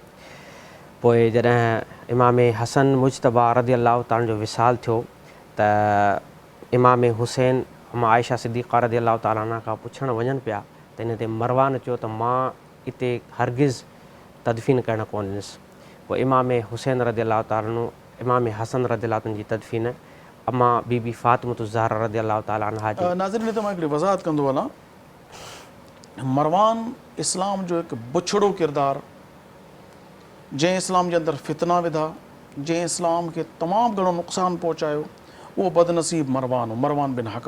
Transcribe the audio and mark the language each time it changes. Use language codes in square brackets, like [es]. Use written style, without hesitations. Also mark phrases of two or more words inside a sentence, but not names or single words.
[sd] पोइ जॾहिं इमाम हसन मुजतबा [ar] رضي الله تعالى [sd] जो विसाल थियो त इमाम हुसैन अम्मा आयशा सिद्दीक़ा [ar] رضي الله تعالى عنها [sd] खां पुछणु वञनि पिया त इन ते मरवान चयो त मां हिते हरगिज़ तदफ़ीन करणु कोन ॾिनसि। पोइ इमाम हुसैन [ar] رضي الله تعالى [sd] इमाम हसन [ar] رضي الله تعالى [sd] जी तदफ़ीन अम्मा बीबी फ़ातिमतुज़ ज़हरा [ar] رضي الله تعالى عنها [sd] जी। नाज़रीन, त मां हिकिड़ी वज़ाहत कंदो हलां, मरवान इस्लाम जो हिकु बुछड़ो किरदारु, जंहिं इस्लाम जे अंदरि फितना विधा, जंहिं इस्लाम खे तमामु घणो नुक़सानु पहुचायो, उहो बदनसीब मरवान हो, मरवान बिन हकम।